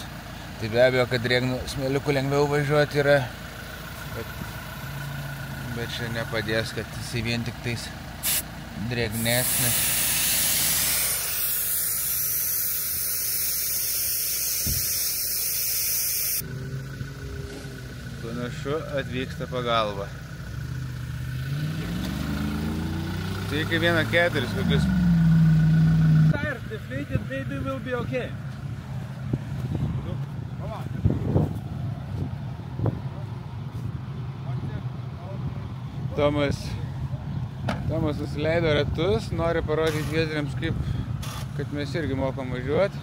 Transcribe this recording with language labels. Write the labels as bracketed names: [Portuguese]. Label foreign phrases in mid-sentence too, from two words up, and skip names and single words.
[Lithuanian] Tai be abejo, kad drėgnų smėliukų lengviau važiuoti yra, bet čia nepadės, kad jisai vien tik tais drėgnesnis. Panašu, atvyksta pagalba. Tai kaip 1.4 kokius. [English] Tires deflated, maybe will be okay. [Lithuanian] Tomas nusileido ratus, nori parodyti vietiniams, kad mes irgi mokam važiuoti.